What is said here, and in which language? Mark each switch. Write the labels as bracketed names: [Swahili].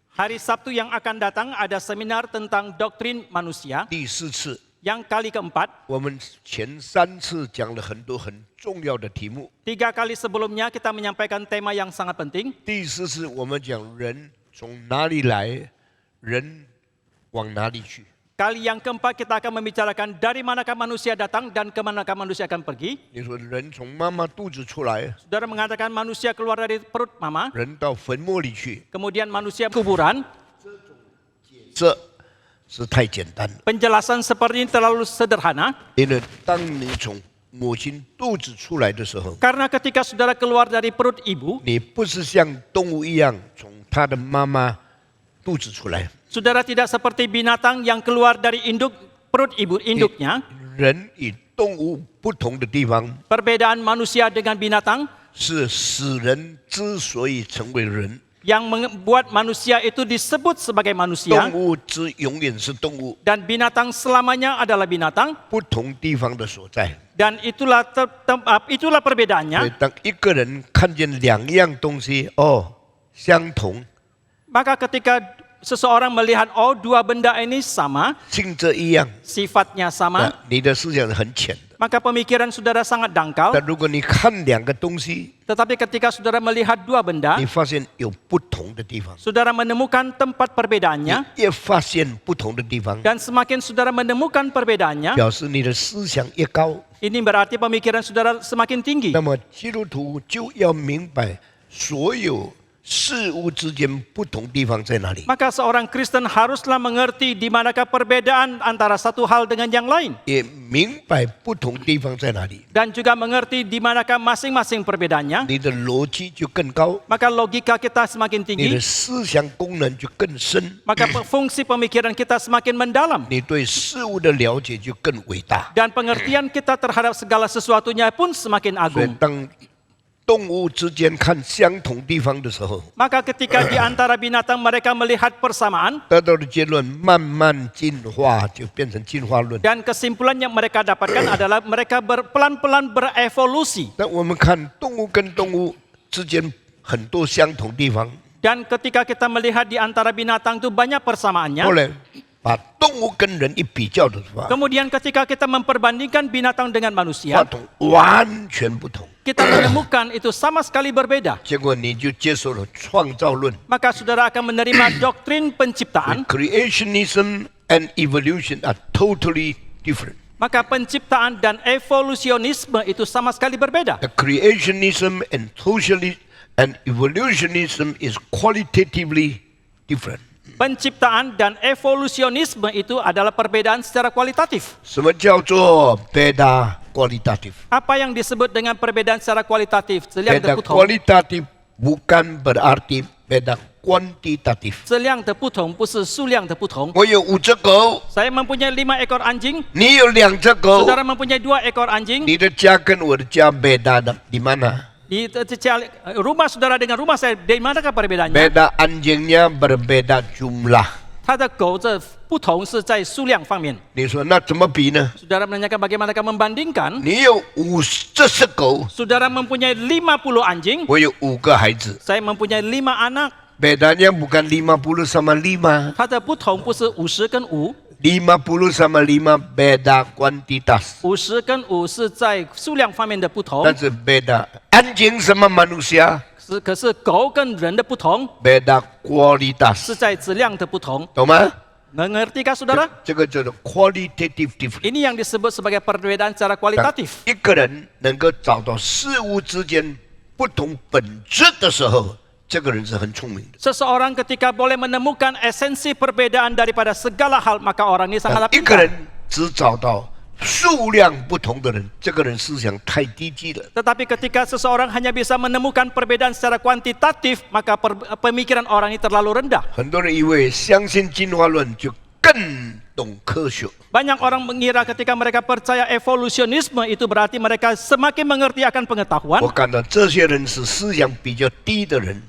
[Indonesian] Hari Sabtu yang akan datang ada seminar tentang doktrin manusia [Chinese] 第4次。 [Indonesian] yang kali keempat. [Chinese] 我们前3次讲了很多很重要的题目， [Indonesian] 3 kali sebelumnya kita menyampaikan tema yang sangat penting. [Chinese] 第4次我们讲人从哪里来，人往哪里去。 [Indonesian] Kali yang keempat kita akan membicarakan dari manakah manusia datang dan ke manakah manusia akan pergi. [Chinese] 你说人从妈妈肚子出来， [Indonesian] Saudara mengatakan manusia keluar dari perut mama, [Chinese] 人到坟墓里去， [Indonesian] kemudian manusia kuburan. [Chinese] 这是太简单了。 [Indonesian] Penjelasan seperti ini terlalu sederhana. [Chinese] 因为当你从母亲肚子出来的时候， [Indonesian] Karena ketika saudara keluar dari perut ibu, [Chinese] 你不是像动物一样从他的妈妈肚子出来， [Indonesian] saudara tidak seperti binatang yang keluar dari perut ibu induknya. [Chinese] 人与动物不同的地方 [Indonesian] Perbedaan manusia dengan binatang [Chinese] 是使人之所以成为人。 [Indonesian] yang membuat manusia itu disebut sebagai manusia, [Chinese] 动物之永远是动物， [Indonesian] dan binatang selamanya adalah binatang, [Chinese] 不同地方的所在。 [Indonesian] dan itulah perbedaannya. [Chinese] 所以当一个人看见2样东西相同， [Indonesian] Maka ketika seseorang melihat dua benda ini sama, [Chinese] 性质一样， [Indonesian] sifatnya sama, [Chinese] 那你的思想是很浅的。 [Indonesian] maka pemikiran saudara sangat dangkal. [Chinese] 但如果你看2个东西， [Indonesian] Tetapi ketika saudara melihat dua benda, [Chinese] 你发现有不同的地方， [Indonesian] saudara menemukan tempat perbedaannya, [Chinese] 越发现不同的地方， [Indonesian] dan semakin saudara menemukan perbedaannya, [Chinese] 表示你的思想越高。 [Indonesian] ini berarti pemikiran saudara semakin tinggi. [Chinese] 那么基督徒就要明白所有事物之间不同地方在哪里， [Indonesian] Maka seorang Kristen haruslah mengerti di manakah perbedaan antara satu hal dengan yang lain, [Chinese] 也明白不同地方在哪里， [Indonesian] dan juga mengerti di manakah masing-masing perbedaannya. [Chinese] 你的逻辑就更高， [Indonesian] Maka logika kita semakin [Chinese] 你的 [Indonesian] tinggi, [Chinese] 思想功能就更深， [Indonesian] maka fungsi pemikiran kita semakin mendalam, [Chinese] 你对事物的了解就更伟大。 [Indonesian] dan pengertian kita terhadap segala sesuatunya pun semakin [Chinese] 所以 [Indonesian] agung. [Chinese] 当动物之间看相同地方的时候， [Indonesian] Maka ketika di antara binatang mereka melihat persamaan, [Chinese] 得到的结论慢慢进化，就变成进化论。 [Indonesian] dan kesimpulan yang mereka dapatkan adalah mereka pelan-pelan berevolusi. [Chinese] 那我们看动物跟动物之间很多相同地方， [Indonesian] Dan ketika kita melihat di antara binatang itu banyak persamaannya, [Chinese] 后来把动物跟人一比较的话， [Indonesian] kemudian ketika kita memperbandingkan binatang dengan [Chinese] 发 [Indonesian] manusia, [Chinese] 同完全不同。 [Indonesian] kita menemukan itu sama sekali berbeda. [Chinese] 结果你就接受了创造论 [Indonesian] Maka saudara akan menerima doktrin penciptaan. [English] ，creationism and evolution are totally different. [Indonesian] Maka penciptaan dan evolusionisme itu sama sekali berbeda. [English] The creationism and evolutionism is qualitatively different. [Indonesian] Penciptaan dan evolusionisme itu adalah perbedaan secara kualitatif. [Chinese] 什么叫做 [English] beta qualitative？ [Indonesian] Apa yang disebut dengan perbedaan secara kualitatif? [English] beta qualitative [Indonesian] bukan berarti beta kuantitatif. [Chinese] 质量的不同不是数量的不同。我有5只狗， [Indonesian] Saya mempunyai 5 ekor anjing, [Chinese] 你有2只狗， [Indonesian] saudara mempunyai 2 ekor anjing. [Chinese] 你的家跟我的家 beda 的 [Indonesian] di mana？ Di rumah saudara dengan rumah saya, di manakah perbedaannya? beda anjingnya berbeda jumlah. [Chinese] 它的狗的不同是在数量方面。你说那怎么比呢？ [Indonesian] Saudara menanyakan bagaimanakah membandingkan? [Chinese] 你有50只狗， [Indonesian] Saudara mempunyai 50 anjing, [Chinese] 我有5个孩子， [Indonesian] saya mempunyai 5 anak. bedanya bukan 50 sama 5， [Chinese] 它的不同不是50跟5， [Indonesian] 50 sama 5 beda kuantitas， [Chinese] 50跟5是在数量方面的不同， [Indonesian] 但是 beda anjing sama manusia [Chinese] 可是狗跟人的不同 [Indonesian] beda kualitas， [Chinese] 是在质量的不同。懂吗？ [Indonesian] Mengertikah saudara? [Chinese] 这个叫做 [English] qualitative difference。 [Indonesian] Ini yang disebut sebagai perbedaan secara kualitatif. [Chinese] 一个人能够找到事物之间不同本质的时候，这个人是很聪明的。 [Indonesian] Seseorang ketika boleh menemukan esensi perbedaan daripada segala hal, maka orang ini [Chinese] 当 [Indonesian] sangatlah [Chinese] 一个 [Indonesian] pintar. [Chinese] 人只找到数量不同的人，这个人思想太低级了。 [Indonesian] Tetapi ketika seseorang hanya bisa menemukan perbedaan secara kuantitatif, maka pemikiran orang ini terlalu rendah. [Chinese] 很多人以为相信进化论就更懂科学， [Indonesian] Banyak orang mengira ketika mereka percaya evolusionisme itu berarti mereka semakin mengerti akan pengetahuan. [Chinese] 我感到这些人是思想比较低的人。